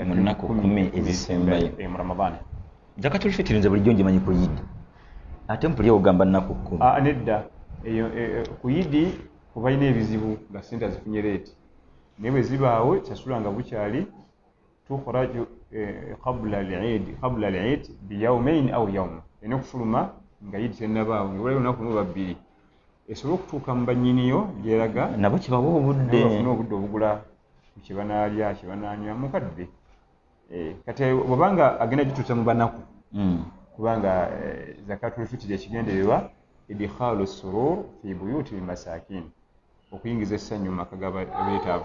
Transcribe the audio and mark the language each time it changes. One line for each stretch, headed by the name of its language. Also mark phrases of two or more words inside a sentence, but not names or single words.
Ganda: mu nnaku 10 ezisembayo mu Ramadani. Zakatul fitiri nze bulijjo ngimanyi ku Yidi ate mpulira ogamba nnaku 10. Nedda ku Yidi kuba ina ebizibu nga ssente azifunye leeti naye bwe zibaawo sasula nga bukyali
Arabic: تخرج قبل العيد بيومين أو يوم.
Ganda: Eno okufuluma nga Yidi tennabaawo nga waliwo lunaku lumu babiri esobola okutuuka mu bannyiniyo gyeraga nabo kibawa obudde bafuna obudde obugula kye banaalya kye banaanywa mukadde. Kati bw'obanga agenda gituusa mu banaku kubanga zakatul fitiri ekigendererwa
Arabic: إدخال سرور في بيوت المساكين,
Ganda: okuyingiza essanyu mu maka g'abeetaavu.